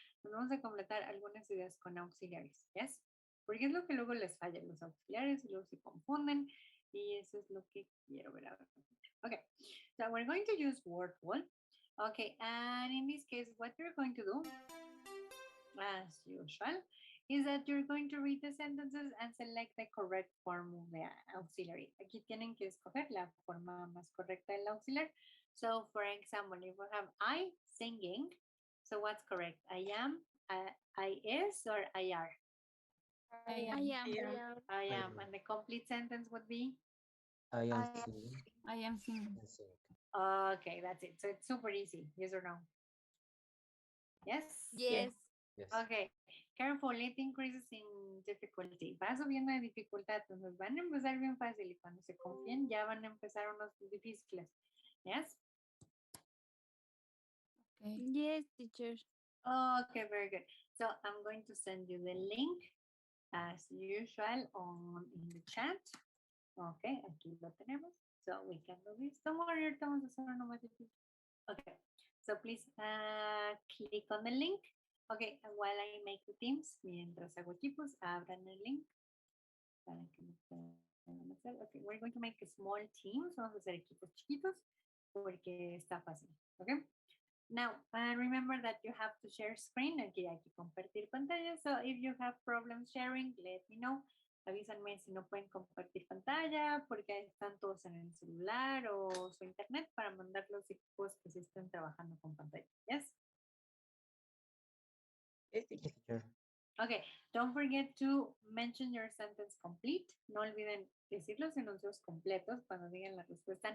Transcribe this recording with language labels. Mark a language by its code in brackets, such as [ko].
[es] Nos vamos a completar algunas ideas con auxiliaries, [en] ¿yes? [es] Porque es lo que luego les falla los auxiliares y luego se confunden y eso es lo que quiero ver ahora. [en] Okay, so we're going to use word wall. Okay, and in this case, what you're going to do, as usual, is that you're going to read the sentences and select the correct form of the auxiliary. [es] Aquí tienen que escoger la forma más correcta del auxiliar. [en] So, for example, if we have I singing, so what's correct? I am, I is, or I are? I am. And the complete sentence would be? I am singing. I am singing. Okay, that's it. So it's super easy. Yes or no? Yes? Yes. Yes. Okay. Careful, it increases in difficulty. [es] Va subiendo de dificultad. Entonces van a empezar bien fácil y cuando se confíen ya van a empezar unos difíciles. [en] Yes? Okay. Yes, teacher. Okay, very good. So I'm going to send you the link as usual in the chat. Okay, [es] aquí lo tenemos. [en] So we can do this. Don't worry, [es] ahorita vamos a hacer uno más difícil. [en] Okay, so please click on the link. Okay, and while I make the teams, [es] mientras hago equipos, abran el link. Para que me puedan hacer. [en] Okay, we're going to make small teams. [es] Vamos a hacer equipos chiquitos porque está fácil. [en] Okay. Now, remember that you have to share screen. [es] Aquí hay que compartir pantalla. [en] So if you have problems sharing, let me know. [es] Avísenme si no pueden compartir pantalla porque están todos en el celular o su internet para mandar los equipos que se estén trabajando con pantalla. [en] Yes? Yes, teacher. Okay, don't forget to mention your sentence complete. [es] No olviden decir los enuncios completos cuando digan la respuesta.